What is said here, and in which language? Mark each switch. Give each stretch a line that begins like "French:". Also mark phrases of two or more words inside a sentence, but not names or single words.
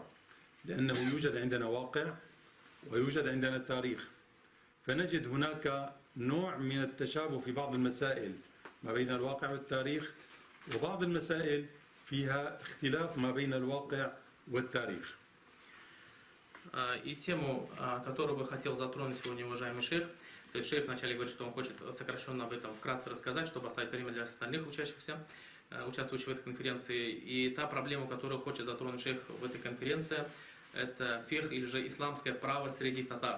Arabic: لأنه يوجد عندنا واقع ويوجد عندنا تاريخ، فنجد هناك نوع من التشابه في بعض المسائل ما بين الواقع والتاريخ، وبعض المسائل فيها اختلاف ما بين الواقع والتاريخ.
Russian: И тему, которую бы хотел затронуть сегодня уважаемый шейх, то есть шейх вначале говорит, что он хочет сокращенно об этом вкратце рассказать, чтобы оставить время для остальных участующих в этой конференции. И та проблема, которую хочет затронуть шейх в этой конференции, это фикх или же исламское право среди татар.